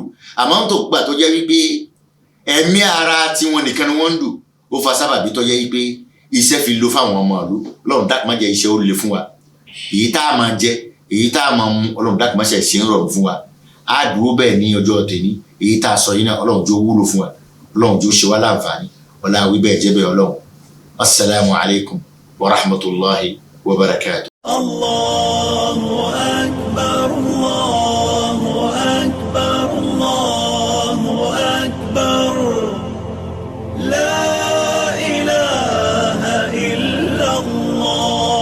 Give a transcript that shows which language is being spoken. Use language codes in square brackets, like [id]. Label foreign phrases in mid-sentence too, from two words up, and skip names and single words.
[yo] Àmọ́ tó gbà tó jẹ́ wípé ẹ̀mí ara tiwọn nìkan ni wọ́n ń dù, ó fa sábàbí tó jẹ́ wípé iṣẹ́ fi lo fáwọn ọmọ ìlú. Ọlọ́run dákun má jẹ́ iṣẹ́ ó le fún wa, èyí tá a máa jẹ, èyí tá a máa mu, Ọlọ́run dákun má ṣe ṣe ń rọrùn fún wa. Á dúró bẹ́ẹ̀ ní ọjọ́ tèmi, èyí tá a sọ yìí náà Ọlọ́run jó wúlò fún wa, Ọlọ́run jó ṣe wá láǹfààní, ọlá wí bẹ́ẹ̀ jẹ́ bẹ́ẹ̀ Ọlọ́run. [ar] السلام عليكم ورحمة الله وبركاته. الله أكبر، الله أكبر، الله أكبر. لا إله إلا الله.